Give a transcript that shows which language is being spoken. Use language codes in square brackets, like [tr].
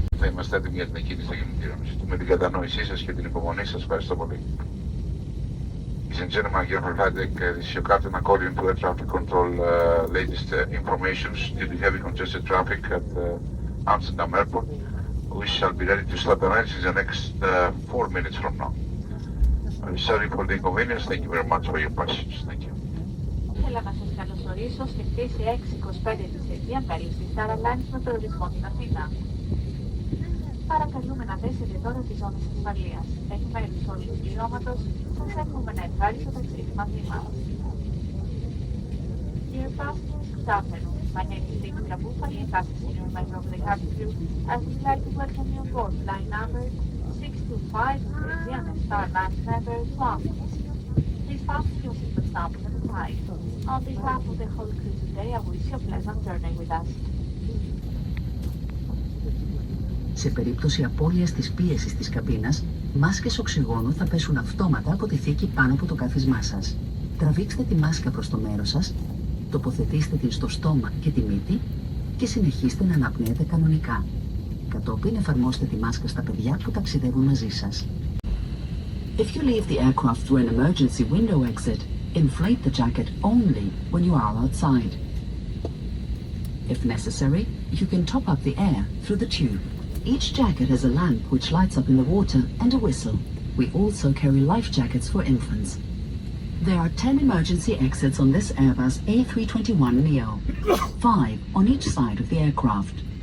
[el] είμαστε έτοιμοι για την εκκίνηση των κινητήρων. Ζητούμε την κατανόησή σας και την υπομονή σας. Ευχαριστώ πολύ. [en] Ladies and gentlemen, again, this is your captain according to air traffic control latest information due to heavy congested traffic at Amsterdam Airport. We shall be ready to start the runway in the next 4 minutes from now. I'm sorry for the inconvenience. Thank you very much for your patience. Thank you. [el] Ήθελα να σας καλωσορίσω στη πτήση 625 της Aegean μέλους της Airlines με προορισμό την Αθήνα. Παρακαλούμε να θέσετε τώρα τις ζώνες ασφαλείας. Εκ μέρους όλου του πληρώματος, σας εύχομαι ένα ευχάριστο ταξίδι μαζί μας. [en] Dear passengers, good afternoon. My name is Victoria Bufali, a passenger member of the cabin crew. I would like to welcome you aboard flight number 625 of the Aegean Airlines member to Athens. Please fasten your seatbelt buckles at the time. On behalf of the whole crew today, I wish you a pleasant journey with us. [el] Σε περίπτωση απώλειας της πίεσης της καμπίνας, μάσκες οξυγόνου θα πέσουν αυτόματα από τη θήκη πάνω από το κάθισμά σας. Τραβήξτε τη μάσκα προς το μέρος σας, τοποθετήστε την στο στόμα και τη μύτη και συνεχίστε να αναπνέετε κανονικά. Κατόπιν εφαρμόστε τη μάσκα στα παιδιά που ταξιδεύουν μαζί σας. [en] If you leave the aircraft through an emergency window exit, inflate the jacket only when you are outside. If necessary, you can top up the air through the tube. Each jacket has a lamp which lights up in the water and a whistle. We also carry life jackets for infants. There are 10 emergency exits on this Airbus A321neo, 5 on each side of the aircraft.